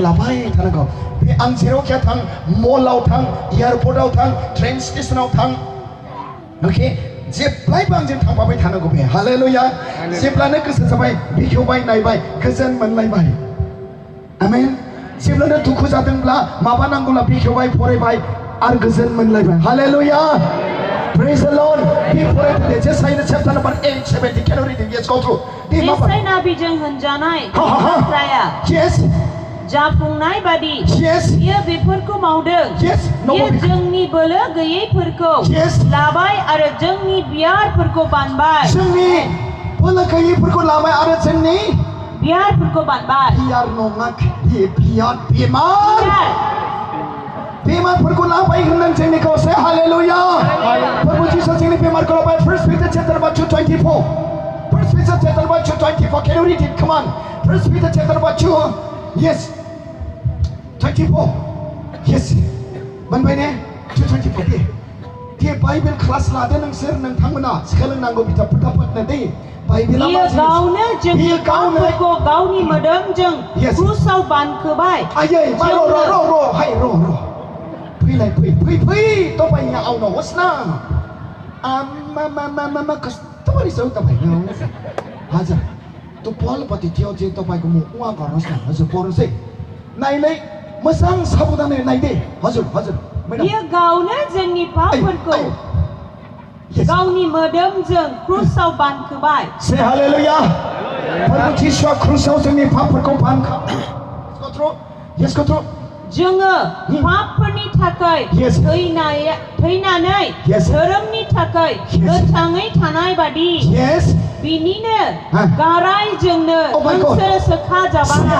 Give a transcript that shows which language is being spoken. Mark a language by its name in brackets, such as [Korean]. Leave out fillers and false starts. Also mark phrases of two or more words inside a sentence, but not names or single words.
[Bodo] लाबाय थानांगौ बे आं जेरावखि थां मलाव थां एयारपर्टआव थां ट्रेन स्टेशनाव थां अके जेब्लायबो आंजों थांफाबाय थानांगौ बे हालेलुया जेब्लानो गोसो जाबाय बेखेवबाय नायबाय गोजोन मोनलायबाय आमेन जेब्लानो दुखु जादोंब्ला माबा नांगौब्ला बेखेवबाय फरायबाय आरो गोजोन मोनलायबाय हालेलुया [English] Praise the Lord. Be prayed. Just say the chapter number 8, 70. Can you read it? Yes, go through. [Bodo] जिसाय नाबिजों होनजानाय बाथ्राया [English] Yes. [Bodo] जाफुंनाय बादि [English] Yes. [Bodo] बियो बेफोरखौ मावदों [English] Yes. [Bodo] बियो जोंनि बोलो गैयैफोरखौ [English] Yes. [Bodo] लाबाय आरो जोंनि बियारफोरखौ बानबाय जोंनि बोलो गैयैफोरखौ लाबाय आरो जोंनि बियारफोरखौ बानबाय बियार नङा बेमार बेमारफोरखौ लाबाय होनदों जोंनिखौ से हालेलुया प्रभु जिसु जोंनि बेमारखौ लाबाय [English] 1 Peter chapter 2:24 1 Peter chapter 2:24 can you read it come on 1 Peter chapter 2 yes 24 yes [Bodo] मोनबाय ने 2:24 दे [English] Bible class [Bodo] लादो नोंसोर नोंथांमोना सोलोंनांगौ बिथाफोरनो दे बाइबेला मा बियो गावनो जोंनि पापफोरखौ गावनि मोदोमजों क्रुसाव बानखोबाय आयै मा र हाय र फैलाय फै [Nepali] तपाईँ आउनु होस् न आमा कस्तो परिस हौ तपाईँ हजुर त्यो पलपट्टि थियो चाहिँ तपाईँको म उहाँ गर्नुहोस् न हजुर पढ्नुहोस् है [Bodo] नाइलै मोजां साबधानै नाइदे [Nepali] हजुर [Bodo] बियो गावनो जोंनि पापफोरखौ गावनि मोदोमजों क्रुसाव बानखोबाय से हालेलुया प्रभु जिसुआ क्रुसाव जोंनि पापफोरखौ बानखो [Nepali] यसको थ्रु [Bodo] जोङो पापफोरनि थाखाय थैनानै धोरोमनि थाखाय गोथाङै थानाय बादि बिनिनो गारायजोंनो नोंसोर सोखाजाबाय